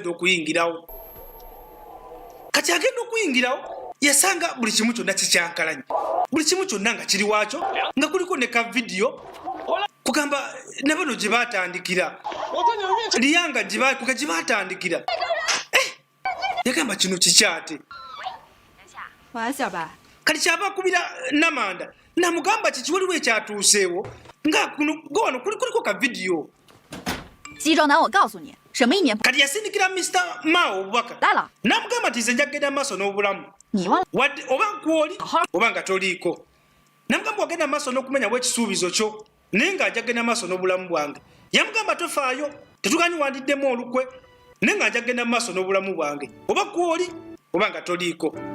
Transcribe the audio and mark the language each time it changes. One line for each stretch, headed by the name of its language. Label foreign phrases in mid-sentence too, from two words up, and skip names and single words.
Ganda: dde okuyingirawo kati agenda okuyingirawo yasanga buli kimu kyonna kikyankalanye buli kimu kyonna nga kiri waakyo nga kuliko ne ka vidiyo kugamba ne bano gye baatandikira liyanga gye baatandikira yagamba kino kikyate kati kyaba akubira Namanda namugamba kiki waliwo ekyatuuseewo nga wano kuliko ka vidiyo
Chinese: 西装男，我告诉你，什么1年
Ganda: kati yasindikira Mr. Mao obubaka
Chinese: 来了，
Ganda: namugamba nti nze njagenda maaso n'obulamu
Chinese: 你忘了？
Ganda: wadde oba nkwoli oba nga toliiko namugamba wagenda maaso n'okumenya bw'ekisuubizo kyo naye nga njagenda maaso n'obulamu bwange yamugamba tofaayo tetuganyi wandiddemu olukwe naye nga njagenda maaso n'obulamu bwange oba kwoli oba nga toliiko